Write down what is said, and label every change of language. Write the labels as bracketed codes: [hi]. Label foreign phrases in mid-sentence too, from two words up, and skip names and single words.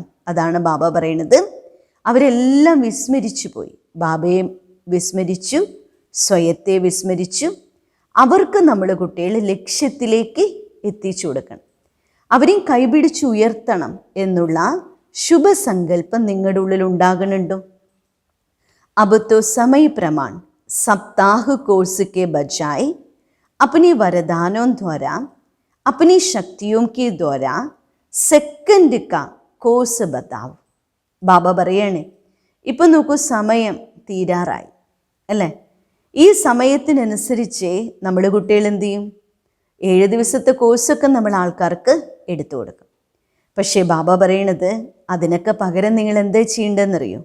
[ml] അതാണ് ബാബ പറയുന്നത്. അവരെല്ലാം വിസ്മരിച്ചു പോയി. ബാബയെ വിസ്മരിച്ചു, സ്വയത്തെ വിസ്മരിച്ചു. അവർക്ക് നമ്മൾ കുട്ടികൾ ലക്ഷ്യത്തിലേക്ക് എത്തിച്ചു കൊടുക്കണം, അവരെയും കൈപിടിച്ച് ഉയർത്തണം എന്നുള്ള ശുഭസങ്കല്പം നിങ്ങളുടെ ഉള്ളിൽ ഉണ്ടാകുന്നുണ്ടോ? [hi] अब तो समय प्रमाण सप्ताह कोर्स के बजाय अपने वरदानों द्वारा, अपनी शक्तियों के द्वारा सेकंड का कोर्स बताओ. [ml] ബാബ പറയണേ, ഇപ്പം നോക്കൂ, സമയം തീരാറായി അല്ലേ? ഈ സമയത്തിനനുസരിച്ച് നമ്മൾ കുട്ടികൾ എന്ത് ചെയ്യും? 7 ദിവസത്തെ കോഴ്സൊക്കെ നമ്മൾ ആൾക്കാർക്ക് എടുത്തു കൊടുക്കും. പക്ഷേ ബാബ പറയണത്, അതിനൊക്കെ പകരം നിങ്ങൾ എന്താ ചെയ്യേണ്ടതെന്നറിയോ?